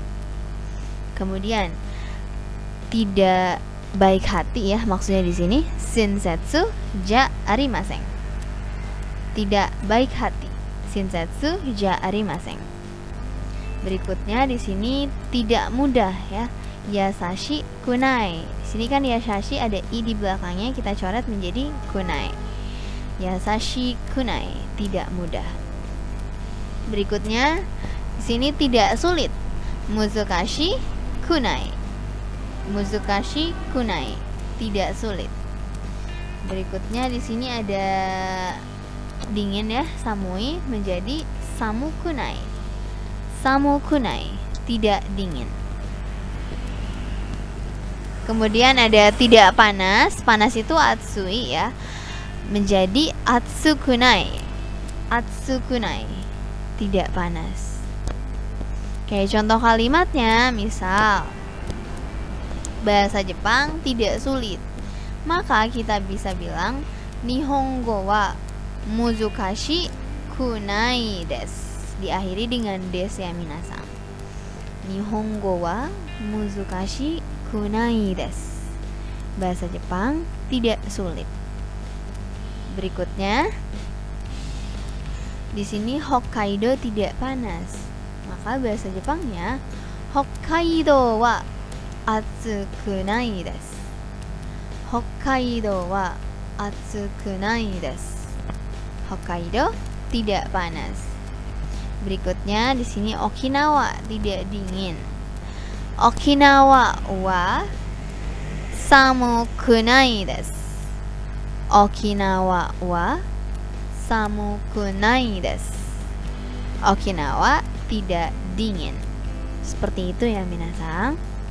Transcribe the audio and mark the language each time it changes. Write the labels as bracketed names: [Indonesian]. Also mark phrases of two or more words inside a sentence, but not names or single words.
[Indonesian] Kemudian tidak baik hati ya, maksudnya di sini [Japanese] 親切じゃありません, [Indonesian] tidak baik hati, [Japanese] 親切じゃありません. [Indonesian] Berikutnya di sini tidak mudah ya, [Japanese] 易しくない. [Indonesian] Di sini kan yasashi ada i di belakangnya, kita coret menjadi kunai. [Japanese] 易しくない, [Indonesian] tidak mudah. Berikutnya di sini tidak sulit, [Japanese] 難しくない. 難しくない, [Indonesian] tidak sulit. Berikutnya di sini ada dingin ya, samui menjadi [Japanese] 寒くない. 寒くない, [Indonesian] tidak dingin. Kemudian ada tidak panas, panas itu atsui ya, menjadi atsukunai. Atsukunai, tidak panas. Oke, contoh kalimatnya misal bahasa Jepang tidak sulit, maka kita bisa bilang [Japanese] 日本語は難しくないです. [Indonesian] Diakhiri dengan des ya minasan. [Japanese] 日本語は難しくないです. [Indonesian] Bahasa Jepang tidak sulit. Berikutnya di sini Hokkaido tidak panas, maka bahasa Jepangnya [Japanese] 北海道は暑くないです. 北海道は暑くないです. [Indonesian] Hokkaido tidak panas. Berikutnya di sini Okinawa tidak dingin. [Japanese] 沖縄は寒くないです. 沖縄は寒くないです. [Indonesian] Okinawa tidak dingin. Seperti itu ya minasan.